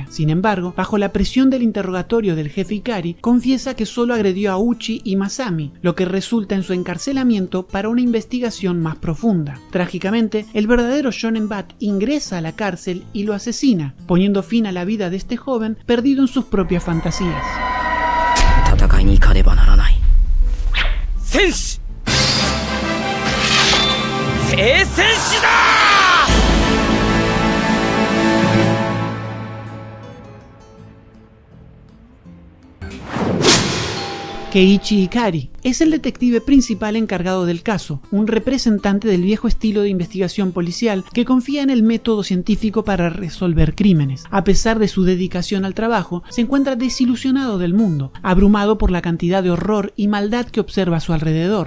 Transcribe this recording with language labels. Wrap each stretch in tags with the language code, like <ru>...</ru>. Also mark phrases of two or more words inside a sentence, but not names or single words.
<es>Sin embargo, bajo la presión del interrogatorio del jefe Ikari, confiesa que solo agredió a Uchi y Masami, lo que resulta en su encarcelamiento para una investigación más profunda. Trágicamente, el verdadero Shonen Bat ingresa a la cárcel y lo asesina, poniendo fin a la vida de este joven perdido en sus propias fantasías.</es> <ja>戦いに行かねばならない。戦士聖戦士だ。</ja> <es>Keiichi Ikari es el detective principal encargado del caso, un representante del viejo estilo de investigación policial que confía en el método científico para resolver crímenes. A pesar de su dedicación al trabajo, se encuentra desilusionado del mundo, abrumado por la cantidad de horror y maldad que observa a su alrededor.</es>